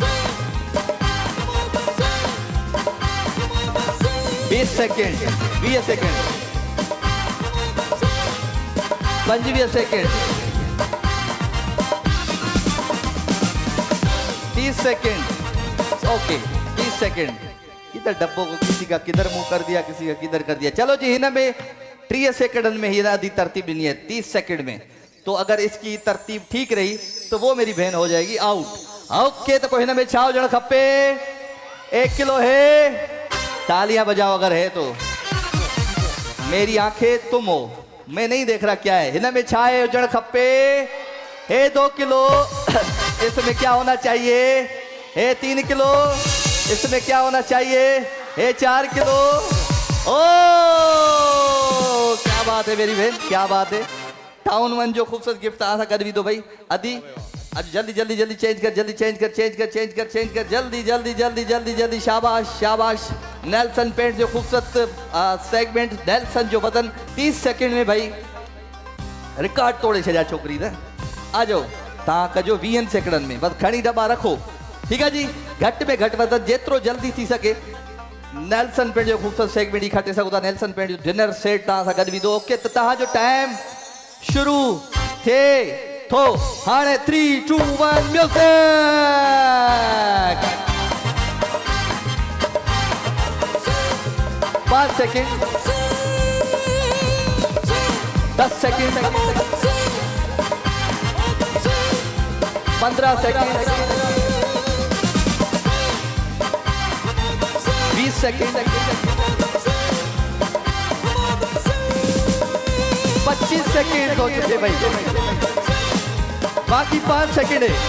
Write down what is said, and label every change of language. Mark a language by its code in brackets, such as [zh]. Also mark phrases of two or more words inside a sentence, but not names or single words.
[hi] 20 सेकंड, 20 सेकंड, 25 सेकंड, 30 सेकंड। ओके 30 सेकंड। किधर डब्बों को किसी का किधर मुंह कर दिया, किसी का किधर कर दिया। चलो जी, [sd] हिन में 30 सेकंड में ही आधी तरतीब ॾिनी है 30 सेकंड में। [hi] तो अगर इसकी तरतीब ठीक रही तो वो मेरी बहन हो जाएगी आउट। [sd] ओके तो कोई हिन में छा हुजण खपे? [hi] 1 किलो है, तालियां बजाओ अगर है तो। मेरी आंखें तुम हो, मैं नहीं देख रहा क्या है। [sd] हिन में छा है हुजण खपे? [hi] है 2 किलो, इसमें क्या होना चाहिए? है 3 किलो, इसमें क्या होना चाहिए? है 4 किलो। ओ क्या बात है मेरी बहन, क्या बात है। [sd] टाउन 1 जो खूबसूरत गिफ्ट तव्हां सां गॾु विधो भाई। [hi] अदी अब जल्दी जल्दी जल्दी चेंज कर, जल्दी चेंज कर, चेंज कर, चेंज कर, चेंज कर, जल्दी जल्दी जल्दी जल्दी जल्दी। [sd] शाबाश शाबाश। नेल्सन पेंट जो खूबसूरत सेगमेंट, नेल्सन जो बटन 30 सेकंड में भाई रिकॉर्ड तोड़े छॾिया छोकिरी न। आ जाओ तव्हां कजो 20 सेकंडनि में, बस खणी दॿा रखो। [hi] ठीक है जी, [sd] घटि में घटि मतलब जेतिरो जल्दी थी सके नेल्सन पेंट जो खूबसूरत सेगमेंट ही खटे सघो था। नेल्सन पेंट जो डिनर सेट तव्हां सां गॾु विधो। ओके त तव्हांजो टाइम शुरू थिए थो हाणे। 3 2 1 म्यूजिक। [hi] 5 सेकंड, 10 सेकंड, 15 सेकंड, 20 सेकंड, 25 सेकंड हो चुके भाई, बाकी 5 सेकंड है।